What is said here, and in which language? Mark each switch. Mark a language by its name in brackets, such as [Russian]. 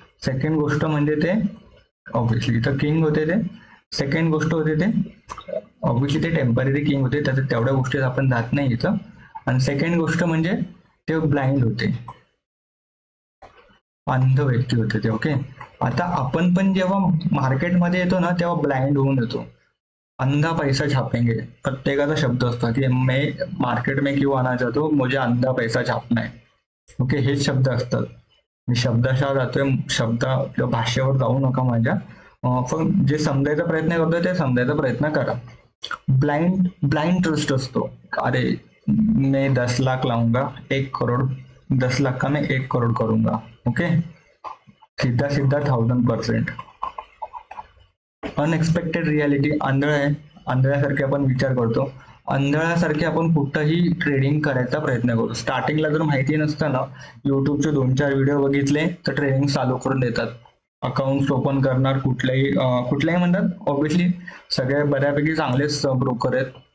[Marathi] Second गोष्ट म्हणजे ते ऑब्विसली इथं किंग होते ते, सेकंड गोष्ट होते ते ऑब्विसली ते टेम्पररी किंग होते, त्याच्या तेवढ्या गोष्टीत आपण जात नाही इथं। आणि सेकंड गोष्ट म्हणजे ते ब्लाइंड होते, अंध व्यक्ती होते ते, ओके। आता आपण पण जेव्हा मार्केटमध्ये येतो ना तेव्हा ब्लाइंड होऊन येतो. [Hindi] अंधा पैसा छापेंगे [Marathi] प्रत्येकाचा शब्द असतो की [Hindi] मैं मार्केट में क्यों आना चाहता हूँ, मुझे अंधा पैसा छापना है. [Marathi] ओके, हेच शब्द असतात. मी शब्दशः जातोय, शब्द किंवा भाषेवर जाऊ नका माझ्या. पण जे समजायचा प्रयत्न करतोय ते समजायचा प्रयत्न करा. ब्लाइंड ब्लाइंड ट्रस्ट असतो. [Hindi] अरे मैं 10 लाख लाऊंगा 1 करोड़, 10 लाख का मैं 1 करोड़ करूंगा. ओके, सीधा सीधा 1000%. [Marathi] अनएक्सपेक्टेड रियालिटी आंधळ आहे. आंधळ्यासारखे आपण विचार करतो. आंधळ्यासारखे आपण कुठंही ट्रेडिंग करायचा प्रयत्न करू. स्टार्टिंगला जर माहिती नसतं ना, युट्यूबचे 2-4 व्हिडिओ बघितले तर ट्रेडिंग चालू करून देतात. अकाउंट ओपन करणार कुठल्याही म्हणतात. ऑब्व्हियसली सगळे बऱ्यापैकी चांगलेच ब्रोकर आहेत.